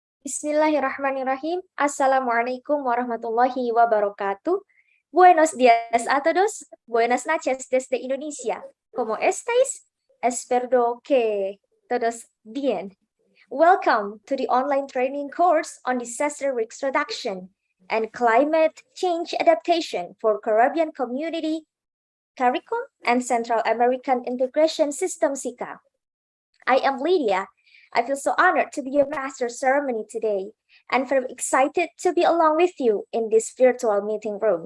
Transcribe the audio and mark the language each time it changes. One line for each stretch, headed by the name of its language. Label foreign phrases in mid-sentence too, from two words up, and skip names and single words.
Arabic: بسم الله الرحمن الرحيم. السلام عليكم ورحمة الله وبركاته.
Spanish: Buenos días a todos. Buenas noches desde Indonesia. ¿Cómo estáis? Espero que todos bien.
English: Welcome to the online training course on disaster risk reduction and climate change adaptation for Caribbean Community, CARICOM and Central American Integration System CICA. I am Lydia. I feel so honored to be your master ceremony today and very excited to be along with you in this virtual meeting room.